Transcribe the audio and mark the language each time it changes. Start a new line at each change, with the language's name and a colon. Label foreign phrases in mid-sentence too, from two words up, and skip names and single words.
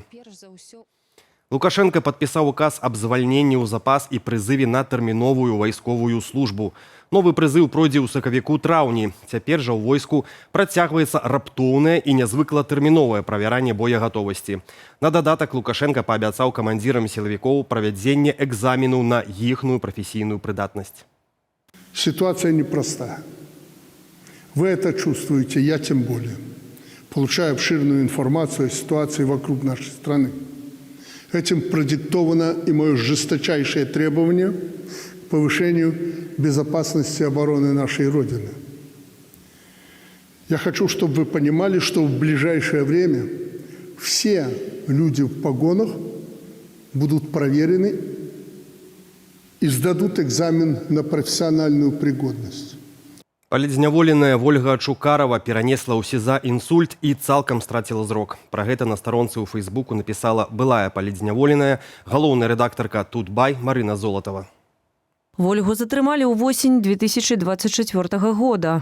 Belarusian: Лукашенко падпісаў указ аб звальненні ў запас і прызыве на тэрміновую вайсковую службу. Новы прызыў пройдзе ў сакавіку-траўні. Цяпер жа ў войску працягваецца раптоўнае і нязвыкла тэрміновае правяранне боегатовасці. На дадатак Лукашенко паабяцаў камандзірам сілавікоў правядзенне экзамену на іхную прафесійную прыдатнасць.
Russian: Ситуация непростая. Вы это чувствуете, я тем более. Получаю обширную информацию о ситуации вокруг нашей страны. Этим продиктовано и мое жесточайшее требование к повышению безопасности и обороны нашей Родины. Я хочу, чтобы вы понимали, что в ближайшее время все люди в погонах будут проверены и сдадут экзамен на профессиональную пригодность.
Belarusian: Палідзняволеная Вольга Чукарова перанесла ў СІЗА інсульт і цалкам страціла зрок. Пра гэта на старонцы ў Фейсбуку напісала былая палідзняволеная, галоўная рэдактарка Тутбай Марына Золатова. Вольгу затрымалі ўвосень 2024 года.